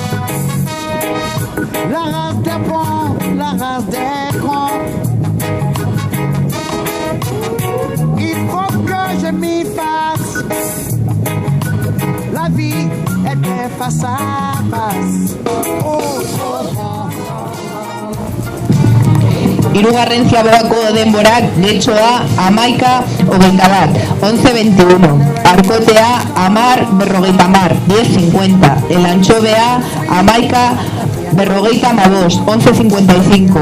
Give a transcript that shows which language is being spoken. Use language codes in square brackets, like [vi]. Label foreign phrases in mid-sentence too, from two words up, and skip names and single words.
[fr] La race des bons, la race des cons. Il faut que je m'y fasse. La vie était face à face. Oh, trop bon. [eu] Hirugarren ziabogako denborak Getxoa, amaika, hogeita bat, 11:21. Arkotea, amar, berrogeita mar, 10:50. El Antxobea, amaika, berrogeita amabost, 11:55.